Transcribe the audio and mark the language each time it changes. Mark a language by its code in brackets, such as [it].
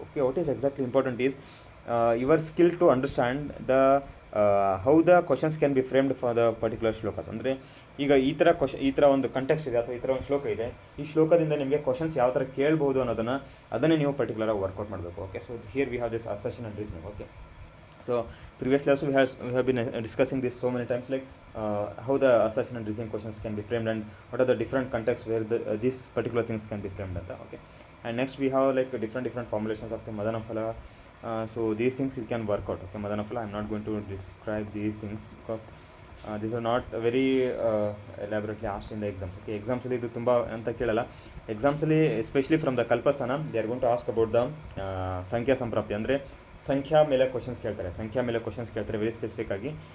[en] Okay, what is exactly important is your skill to understand the how the questions can be framed for the particular shlokas. [kn] ಅಂದರೆ ಈಗ ಈ ಥರ ಒಂದು context ಇದೆ ಅಥವಾ ಈ ಥರ ಒಂದು ಶ್ಲೋಕ ಇದೆ, ಈ ಶ್ಲೋಕದಿಂದ ನಿಮಗೆ ಕ್ವಶನ್ಸ್ ಯಾವ ಥರ ಕೇಳ್ಬೋದು ಅದನ್ನೇ ನೀವು ಪರ್ಟಿಕ್ಯುಲರಾಗಿ ವರ್ಕೌಟ್ ಮಾಡಬೇಕು. [en] Okay, so here we have this assertion and reasoning. Okay, so previously also we have been discussing this so many times, like how the assertion and reasoning questions can be framed and what are the different contexts where these particular things can be framed at. Okay, and next we have like different formulations of the Madana Phala. So these things you can work out. Okay, Madana Phala, I'm not going to describe these things because these are not very elaborately asked in the exams. Okay, exams [kn] ಅಲ್ಲಿ ಇದು ತುಂಬ ಅಂತ ಕೇಳಲ್ಲ. [en] ಎಕ್ಸಾಮ್ಸಲ್ಲಿ especially from the Kalpasthana they are going to ask about the sankhya samprapti. [kn] ಅಂದರೆ ಸಂಖ್ಯಾ ಮೇಲೆ questions ಕೇಳ್ತಾರೆ ವೆರಿ ಸ್ಪೆಸಿಫಿಕ್ ಆಗಿ.